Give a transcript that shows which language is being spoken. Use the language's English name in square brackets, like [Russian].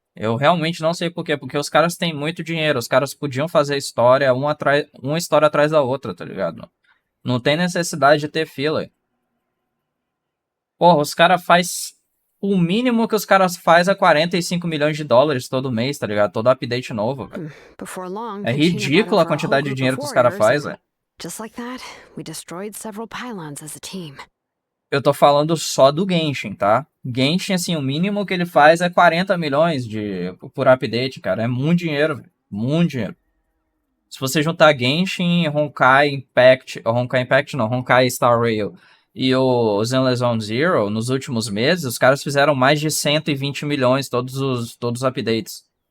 [Portuguese] Eu realmente não sei por quê, porque os caras têm muito dinheiro, os caras podiam fazer história uma história atrás da outra, tá ligado? Não tem necessidade de ter filler. Porra, os caras faz o mínimo que os caras faz é 45 milhões de dólares todo mês, tá ligado? Todo update novo, velho. É ridículo a quantidade de dinheiro que os caras fazem, velho. [English] Just like that, we destroyed several pylons as a team. [Portuguese] Eu tô falando só do Genshin, tá? Genshin, assim, o mínimo que ele faz é 40 milhões por update, cara. É muito dinheiro, velho. Muito dinheiro. Se você juntar Genshin, Honkai Impact... Honkai Impact não, Honkai Star Rail e o Zenless Zone Zero, nos últimos meses, os caras fizeram mais de 120 milhões todos os updates.